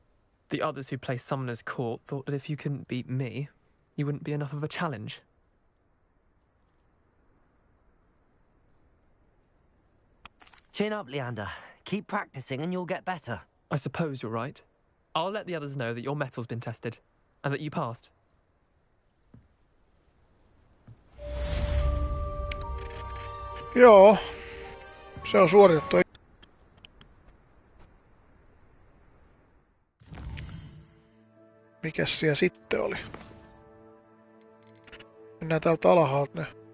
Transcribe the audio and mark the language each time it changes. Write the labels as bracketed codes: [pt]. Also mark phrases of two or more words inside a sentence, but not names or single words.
[en] The others who play Summoner's Court thought that if you couldn't beat me, you wouldn't be enough of a challenge. Chin up, Leander. Keep practicing and you'll get better. I suppose you're right. I'll let the others know that your metal's been tested, and that you passed. [fi] Joo. Se on suoritettu. Mikäs siellä sitten oli? Mennään täältä alhaalta ne.